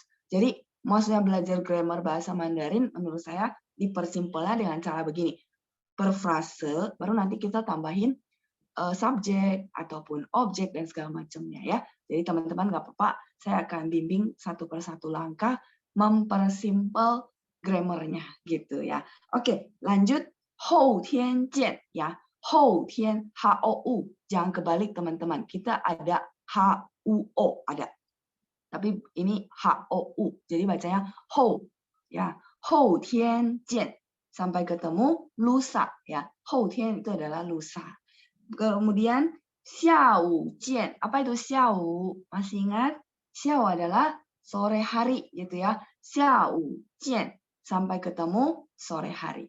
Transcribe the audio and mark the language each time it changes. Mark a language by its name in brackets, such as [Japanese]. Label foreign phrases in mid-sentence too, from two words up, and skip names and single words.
[Indonesian] Jadi, maksudnya belajar grammar bahasa Mandarin menurut saya dipersimpelnya dengan cara begini. Per frase baru nanti kita tambahin subjek ataupun objek dan segala macamnya ya. Jadi teman-teman nggak apa-apa, saya akan bimbing satu persatu langkah mempersimpel grammarnya gitu ya. Oke, lanjut [Chinese] 后天见 [Indonesian] ya. [Chinese] 后天 HOU, [Indonesian] jangan kebalik teman-teman. Kita ada HUO ada. Tapi ini HOU. Jadi bacanya 后 ya. [Chinese] 后天见 [Indonesian] sampai ketemu lusa ya. 后天 itu adalah lusa. Kemudian [Chinese] 下午见. [Indonesian] Apa itu 下午? Masih ingat? 下午 adalah sore hari gitu ya. [Chinese] 下午见 [Indonesian] sampai ketemu sore hari.